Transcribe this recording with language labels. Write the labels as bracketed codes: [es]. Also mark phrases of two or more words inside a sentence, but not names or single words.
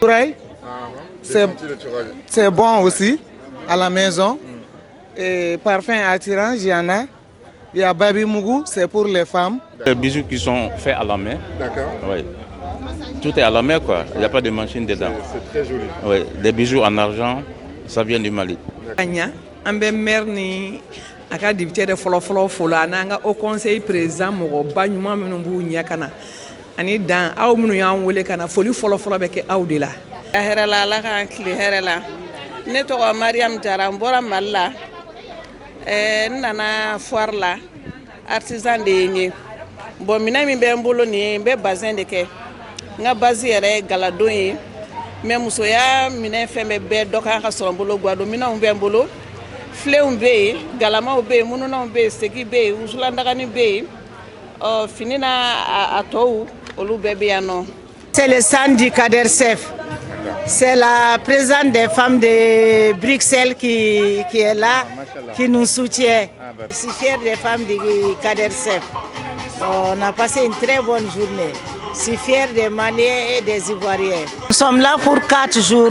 [fr] C'est bon aussi, à la maison. Et parfum attirant, il y en a. Il y a Baby Mougou, c'est pour les femmes. Les bijoux qui sont faits à la main. D'accord. Oui. Tout est à la main, quoi. Il n'y a pas de machine dedans. C'est très joli. Oui. Les bijoux en argent, ça vient du Mali. [bm] A ka député de fɔlɔ fo la n'an ka au conseil président mɔgɔba ɲuman minnu b'u ɲɛ ka na ani dan aw minnu y'an wele ka na foli fɔlɔ bɛ kɛ aw de la. Hɛrɛ la Ala k'an tile hɛrɛ la. Ne tɔgɔ Mariam Jara n bɔra Mali la. N nana foire la artisan de ye n ye. Bon minɛn min bɛ n bolo nin ye n bɛ bazin de kɛ. N ka base yɛrɛ ye galadon ye. Mais musoya minɛn fɛn bɛɛ dɔ kan ka sɔrɔ n bolo guado minɛnw bɛ n bolo. Fléun be, galamaw be, mununanw be, segi be, usulandagani be, finina atou, olu bɛɛ bɛ yan nɔ. [fr] C'est le stand du CADERCEF. C'est la présidente des femmes de Bruxelles qui est là, qui nous soutient. Je suis fière des femmes du CADERCEF. On a passé une très bonne journée. Je suis fière des Maliens et des Ivoiriens. Nous sommes là pour 4 jours.